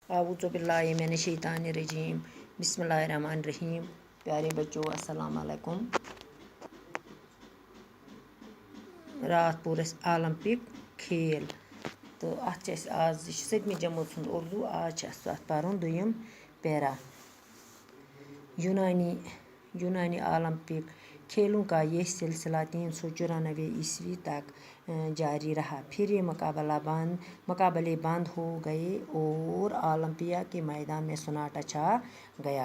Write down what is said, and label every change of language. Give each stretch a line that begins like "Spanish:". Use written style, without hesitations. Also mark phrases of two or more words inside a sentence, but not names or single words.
Arabic: اعوذ باللہ من الشیطان الرجیم بسم اللہ الرحمن الرحیم.
Urdu: پیارے بچوں
Arabic: السلام علیکم.
Kashmiri: راتھ پوٚر اَسہِ آلمپک کھیل تہٕ اَتھ چھِ اَسہِ آز یہِ چھِ 7مہِ جمٲژ ہُنٛد اُردو. آز چھِ اَسہِ اَتھ پَرُن 2م پیرا.
Urdu: یونانی اولمپک کھیلوں کا یہ سلسلہ 394 عیسوی تک جاری رہا. پھر یہ مقابلے بند ہو گئے اور اولمپیا کے میدان میں سناٹا چھا گیا.